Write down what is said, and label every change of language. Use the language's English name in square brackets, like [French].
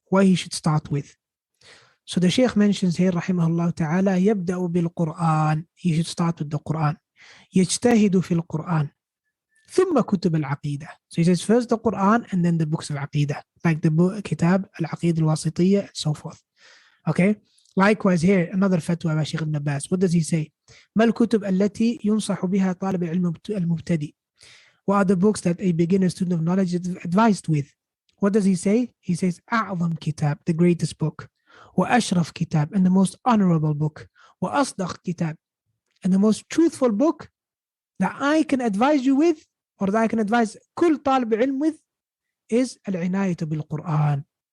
[English] What he should start with. So the Sheikh mentions here, rahimahullah ta'ala, [Arabic] يبدأ بالقرآن. [English] He should start with the Quran. [Arabic] يجتهد في القرآن. ثم كتب العقيدة. [English] So he says first the Quran and then the books of Aqeedah, like the book, Kitab al-Aqeedah al-Wasitiyya and so forth. Okay? Likewise here, another fatwa by Sheikh Ibn Baz. What does he say? [Arabic] ما الكتب التي ينصح بها طالب العلم المبتدئ. [English] What are the books that a beginner student of knowledge is advised with? What does he say? He says [Arabic] أعظم كتاب, [English] the greatest book. [Arabic] وأشرف كتاب, [English] and the most honorable book. [Arabic] وأصدق كتاب, [English] and the most truthful book that I can advise you with, or that I can advise [Arabic] كل طالب علم [English] with, is [Arabic] العناية بالقرآن.